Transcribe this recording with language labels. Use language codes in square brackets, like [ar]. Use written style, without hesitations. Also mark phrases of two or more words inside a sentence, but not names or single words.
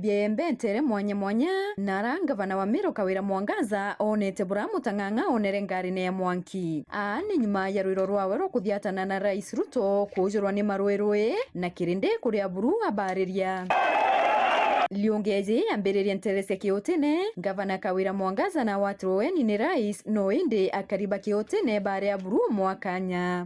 [mer] bia embentere mwanya nara gavana wa Meru Kawira Mwangaza onete buramu tanganga onere ngari ya mwanki ni nyuma ya rwiro rwawe ro kuthiatana na rais Ruto kujurwa ni marwerwe na kirinde kuria buru abariria Liongeze amberiria nterese kiotene gavana Kawira Mwangaza na watu weni ni rais no inde akariba kiotene bare ya buru mwakanya.